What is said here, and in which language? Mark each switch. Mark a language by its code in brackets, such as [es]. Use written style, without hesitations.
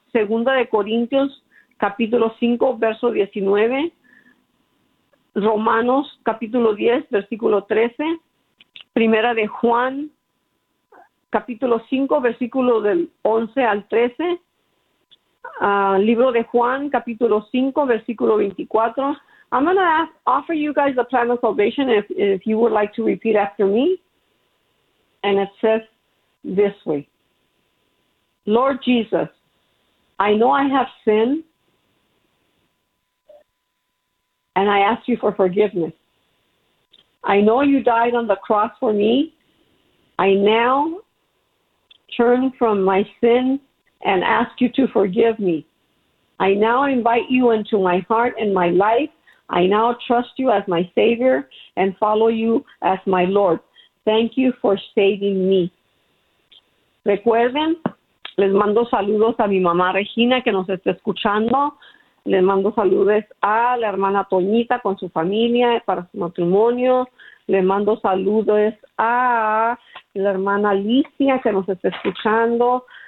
[es] Segunda de Corintios, capítulo 5, verso 19. Romanos, capítulo 10, versículo 13. Primera de Juan, capítulo 5, versículo del 11 al 13. Libro de Juan, capítulo 5, versículo 24. [en] I'm going to offer you guys the plan of salvation if you would like to repeat after me. And it says this way. Lord Jesus, I know I have sinned, and I ask you for forgiveness. I know you died on the cross for me. I now turn from my sin and ask you to forgive me. I now invite you into my heart and my life. I now trust you as my Savior and follow you as my Lord. Thank you for saving me. [es] Recuerden, les mando saludos a mi mamá Regina que nos está escuchando. Les mando saludos a la hermana Toñita con su familia para su matrimonio. Les mando saludos a la hermana Alicia que nos está escuchando.